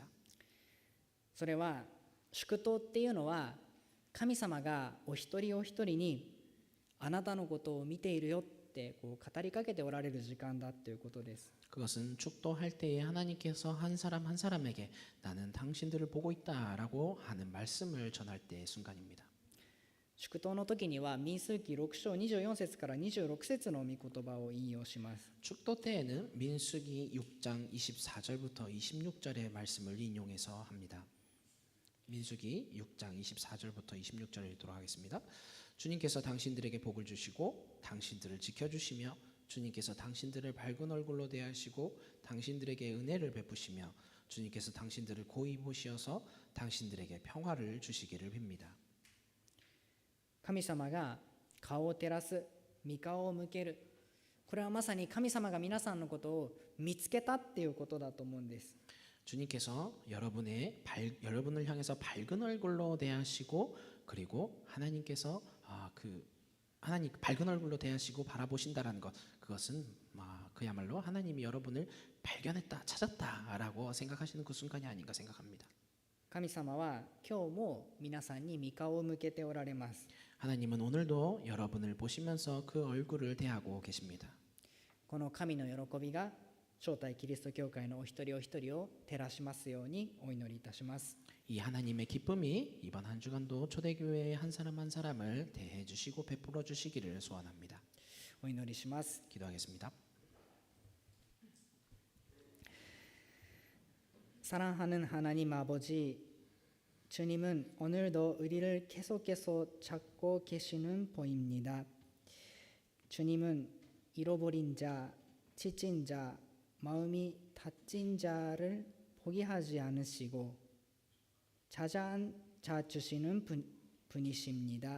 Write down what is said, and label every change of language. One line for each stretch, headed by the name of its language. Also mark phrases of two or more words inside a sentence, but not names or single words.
Japanese: それは祝祷っていうのは神様がお一人お一人にあなたのことを見ているよって語りかけておられる時間だということです。
Korean: 그것은 축도할 때에 하나님께서 한 사람 한 사람에게 나는 당신들을 보고 있다라고 하는 말씀을 전할 때의 순간입니다.
Japanese: 祝祷の時には民数記6章24節から26節の御言葉を引用します。
Korean: 축도 때에는 민수기 6장 24절부터 26절의 말씀을 인용해서 합니다. 민수기 6장 24절부터 26절 읽도록 하겠습니다. 주님께서 당신들에게 복을 주시고 당신들을 지켜주시며 주님께서 당신들을 밝은 얼굴로 대하시고 당신들에게 은혜를 베푸시며 주님께서 당신들을 고이 보시어서 당신들에게 평화를 주시기를 빕니다.
Japanese: 神様が顔を照らす御顔を向ける。これはまさに神様が皆さんのことを見つけたっていうことだと思うんです。
Korean: 주님께서 여러분을 향해서 밝은 얼굴로 대하시고 그리고 하나님께서 하나님 밝은 얼굴로 대하시고 바라보신다라는 것, 그것은 그야말로 하나님이 여러분을 발견했다, 찾았다라고 생각하시는 그 순간이 아닌가 생각합니다.
Japanese: 神様は今日も皆さんに御顔を向けておられます。
Korean: 하나님은 오늘도 여러분을 보시면서 그 얼굴을 대하고 계십니다.
Japanese: この神の喜びが招待キリスト教会のお一人お一人を照らしますようにお祈りいたします。
Korean: 이 하나님의 기쁨이 이번 한 주간도 초대교회의 한 사람 한 사람을 대해 주시고 베풀어 주시기를 소원합니다.
Japanese: お祈りします。
Korean: 기도하겠습니다. 사랑하는 하나님 아버지, 주님은 오늘도 우리를 계속해서 찾고 계시는 보입니다. 주님은 잃어버린 자, 지친 자, 마음이 다친 자를 포기하지 않으시고 찾아주시는 분이십니다.